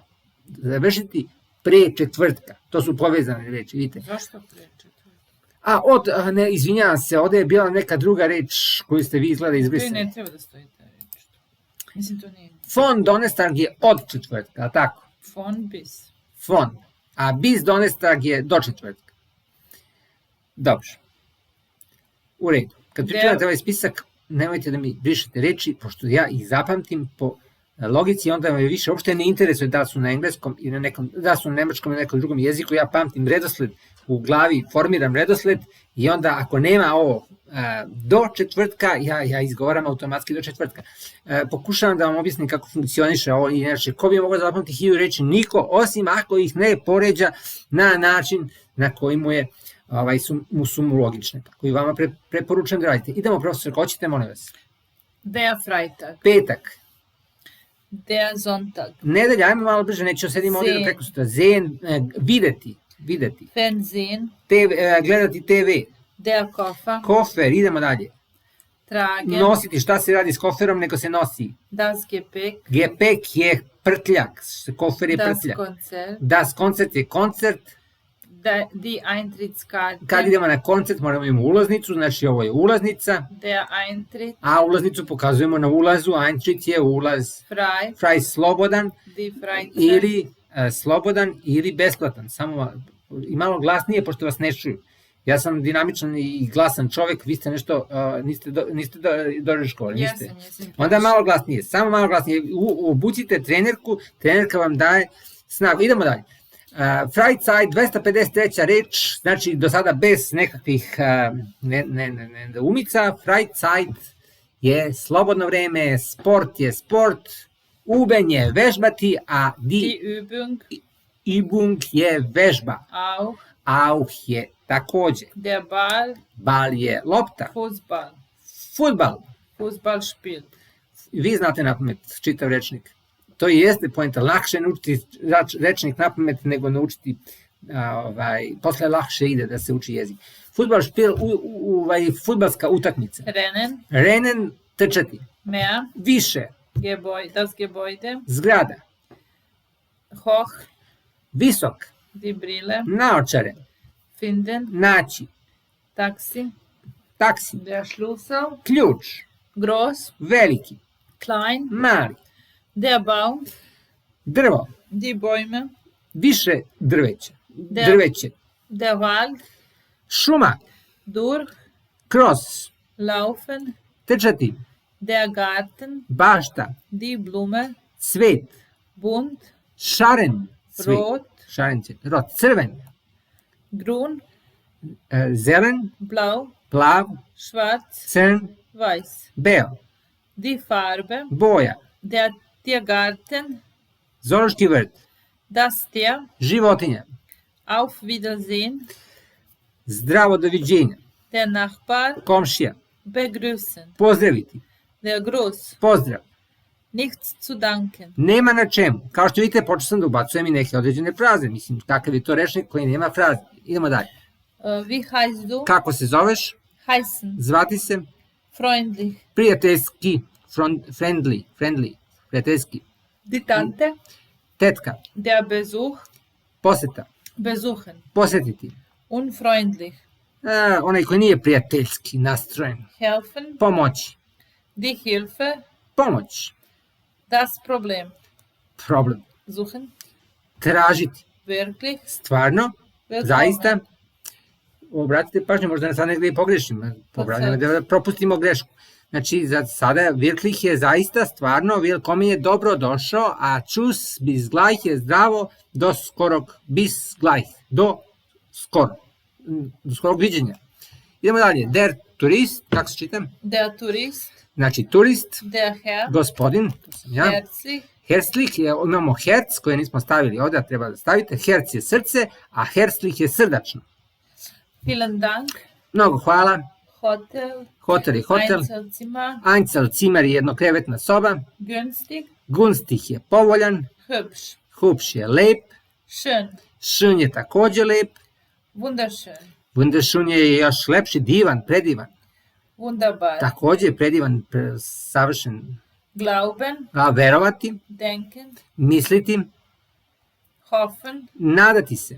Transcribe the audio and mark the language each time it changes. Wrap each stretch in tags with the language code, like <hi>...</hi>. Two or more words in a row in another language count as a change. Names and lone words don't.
<sr>Završiti pre četvrtka. To su povezane reči, vidite. Zašto pre četvrtka? Ne, izvinjavam se, ovde je bila neka druga reč koju ste vi izgleda To i izbrisali. ne treba da stoji ta reč. Mislim, to nije.</sr> <de>Von Donnerstag</de> <sr>je od četvrtka, a tako?</sr> <de>Von bis.</de> <sr>Von. A</sr> <de>bis Donnerstag</de> <sr>je do četvrtka. Dobro. U redu. Kad pripremate ovaj spisak, nemojte da mi brišete reči, pošto ja ih zapamtim po logici, onda me više uopšte ne interesuje da su na engleskom i na nekom, da su na nemačkom i na nekom drugom jeziku, ja pamtim redosled u glavi, formiram redosled i onda ako nema ovo do četvrtka, ja izgovaram automatski do četvrtka. Pokušavam da vam objasnim kako funkcioniše ovo i inače, ko bi mogao zapamtiti 1000 reči? Niko, osim ako ih ne poređa na način na koji su mu logične. Tako i vama preporučujem da radite. Idemo, profesor, ko ćete, molim vas?</sr> <de>Der Freitag.</de> <sr>Petak.</sr> <de>Der Sonntag.</de> <sr>Nedelja, ajmo malo brže, nećemo sedimo ovdje do preko sutra. Zen, videti.</sr> <de>Fernsehen.</de> <sr>Gledati TV.</sr> <de>Der Koffer.</de> <sr>Kofer, idemo dalje.</sr> <de>Tragen.</de> <sr>Nositi, šta se radi s koferom, nego se nosi.</sr> <de>Das Gepäck.</de> <sr>Gepäck je prtljak, kofer je</sr> <de>Das</de> <sr>prtljak.</sr> <de>Konzert.</de> <sr>Das koncert je koncert.</sr> <de>Die Eintrittskarte.</de> <sr>Kad idemo na koncert moramo imati ulaznicu, znači ovo je ulaznica.</sr> <de>Der Eintritt.</de> <sr>A ulaznicu pokazujemo na ulazu, Eintritt je ulaz.</sr> <de>Frei.</de> <sr>Frei slobodan.</sr> <de>Die Freizeit.</de> <sr>Ili slobodan ili besplatan. Samo i malo glasnije, pošto vas ne čuju. Ja sam dinamičan i glasan čovek, vi ste nešto, niste dobro škole, niste. Jesam. Onda malo glasnije, samo malo glasnije. Obucite trenerku, trenerka vam daje snagu. Idemo dalje. Freizeit, 253. reč, znači do sada bez nekakvih umica. Freizeit je slobodno vreme, sport je sport, Üben je vežbati, a</sr> <de>Die</de> <sr>Übung je vežba.</sr> <de>Auch.</de> <sr>Auch je takođe.</sr> <de>Der Ball.</de> <sr>Bal je lopta.</sr> <de>Fußball.</de> <sr>Fudbal.</sr> <de>Fußballspiel.</de> <sr>Vi znate napamet čitav rečnik. To i jeste poenta. Lakše naučiti rečnik napamet nego naučiti, posle lakše ide da se uči jezik. Fudbalspiel, fudbalska utakmica.</sr> <de>Rennen.</de> <sr>Rennen, trčati.</sr> <de>Mehr.</de> <sr>Više.</sr> <de>Das Gebäude.</de> <sr>Zgrada.</sr> <de>Hoch.</de> <sr>Visok.</sr> <de>Die Brille.</de> <sr>Naočare.</sr> <de>Finden.</de> <sr>Naći.</sr> <de>Taxi.</de> <sr>Taksi.</sr> <de>Der Schlüssel.</de> <sr>Ključ.</sr> <de>Groß.</de> <sr>Veliki.</sr> <de>Klein.</de> <sr>Mali.</sr> <de>Der Baum.</de> <sr>Drvo.</sr> <de>Die Bäume.</de> <sr>Više drveća. Drveće.</sr> <de>Der Wald.</de> <sr>Šuma.</sr> <de>Durch.</de> <sr>Kroz.</sr> <de>Laufen.</de> <sr>Trčati.</sr> <de>Der Garten.</de> <sr>Bašta.</sr> <de>Die Blume.</de> <sr>Cvet.</sr> <de>Bunt.</de> <sr>Šaren. Cvet.</sr> <de>Rot.</de> <sr>Šaren cvet. Rot. Crven.</sr> <de>Grün.</de> <sr>Zelen.</sr> <de>Blau.</de> <sr>Plav.</sr> <de>Schwarz.</de> <sr>Crn.</sr> <de>Weiß.</de> <sr>Beo.</sr> <de>Die Farbe.</de> <sr>Boja.</sr> <de>Der Tiergarten.</de> <sr>Zoološki vrt.</sr> <de>Das Tier.</de> <sr>Životinja.</sr> <de>Auf Wiedersehen.</de> <sr>Zdravo, doviđenja.</sr> <de>Der Nachbar.</de> <sr>Komšija.</sr> <de>Begrüßen.</de> <sr>Pozdraviti.</sr> <de>Der Gruß.</de> <sr>Pozdrav.</sr> <de>Nichts zu danken.</de> <sr>Nema na čemu. Kao što vidite, počeo sam da ubacujem i neke određene fraze. Mislim, kakav je to rečnik koji nema fraze. Idemo dalje.</sr> <de>Wie heißt du?</de> <sr>Kako se zoveš?</sr> <de>Heißen.</de> <sr>Zvati se?</sr> <de>Freundlich.</de> <sr>Prijateljski. Friendly. Prijateljski.</sr> <de>Die Tante.</de> <sr>Tetka.</sr> <de>Der Besuch.</de> <sr>Poseta.</sr> <de>Besuchen.</de> <sr>Posetiti.</sr> <de>Unfreundlich.</de> <sr>Onaj koji nije prijateljski nastrojen.</sr> <de>Helfen.</de> <sr>Pomoći.</sr> <de>Die Hilfe.</de> <sr>Pomoć.</sr> <de>Das Problem.</de> <sr>Problem.</sr> <de>Suchen.</de> <sr>Tražiti.</sr> <de>Wirklich.</de> <sr>Stvarno.</sr> <de>Willkommen.</de> <sr>Zaista. Obratite pažnju, možda sad negdje i pogrešim. Da propustimo grešku. Znači, za sada wirklich je zaista, stvarno, willkommen je dobro došao, a</sr> <de>tschüss, bis gleich</de> <sr>je zdravo, do skorog,</sr> <de>bis gleich,</de> <sr>do skorog viđenja. Idemo dalje.</sr> <de>Der Turist,</de> <sr>kako se čitam?</sr> <de>Der Tourist.</de> <sr>Znači, turist,</sr> <de>Der Herr.</de> <sr>gospodin, to sam ja.</sr> <de>Herzlich.</de> <sr>Herzlich, imamo herz koje nismo stavili ovdje, a treba da stavite. Herz je srce, a herzlich je srdačno.</sr> <de>Vielen Dank.</de> <sr>Mnogo hvala.</sr> <de>Hotel,</de> <sr>Hotel je hotel.</sr> <de>Einzelzimmer,</de> <sr>Einzelzimmer je jednokrevetna soba.</sr> <de>günstig,</de> <sr>Gunstig je povoljan.</sr> <de>hübsch,</de> <sr>Hübsch je lep.</sr> <de>schön,</de> <sr>Schön je takođe lep.</sr> <de>wunderschön,</de> <sr>Wunderschön je još lepši, divan, predivan.</sr> <de>wunderbar,</de> <sr>Takođe predivan, savršen.</sr> <de>glauben,</de> <sr>A verovati,</sr> <de>denken,</de> <sr>misliti,</sr> <de>hoffen,</de> <sr>nadati se,</sr>